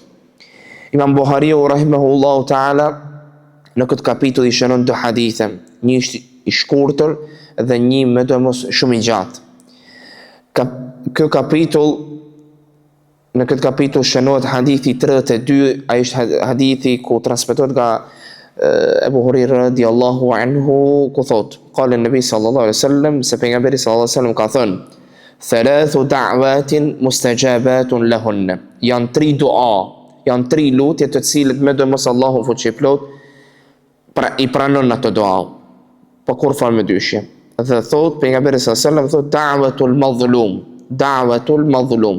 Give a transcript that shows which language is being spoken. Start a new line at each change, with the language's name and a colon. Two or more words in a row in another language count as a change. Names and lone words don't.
Albanian: Imam Buhariu
Arabic: رحمه الله تعالى
Albanian: në këtë kapitull i shënon dy hadithe, një është i shkurtër dhe një më domos shumë i gjatë. Në këtë kapitull shënohet hadithi 32, ai është hadithi ku transmetohet nga Ebu Huraira
Arabic: رضي الله عنه
Albanian: ku thot,
Arabic: قال النبي صلى الله عليه وسلم,
Albanian: se pejgamberi
Arabic: صلى الله عليه وسلم
Albanian: ka thënë,
Arabic: ثلاث دعوات مستجابات لهن.
Albanian: Janë 3 dua, janë 3 lutje të cilët me domos Allahu fuqiplot i pranon ato dua. Pa kur fal me dyshje. Dhe thot pejgamberi
Arabic: صلى الله عليه وسلم
Albanian: thot
Arabic: دعوة المظلوم.